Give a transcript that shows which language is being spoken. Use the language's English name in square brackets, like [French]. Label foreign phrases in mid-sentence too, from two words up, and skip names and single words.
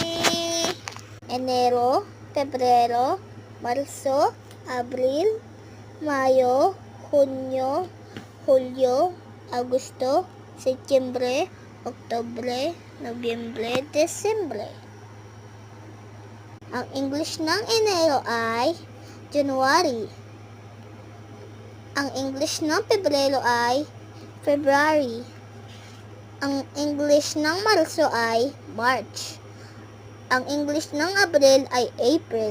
[Filipino] Enero, Pebrero, Marso, Abril, Mayo, Hunyo, Hulyo, Agosto, Setyembre, Oktubre, Nobyembre, Desembre. Ang English ng Enero ay January. Ang English ng Pebrero ay February. Ang English ng Marso ay March. Ang English ng Abril ay April.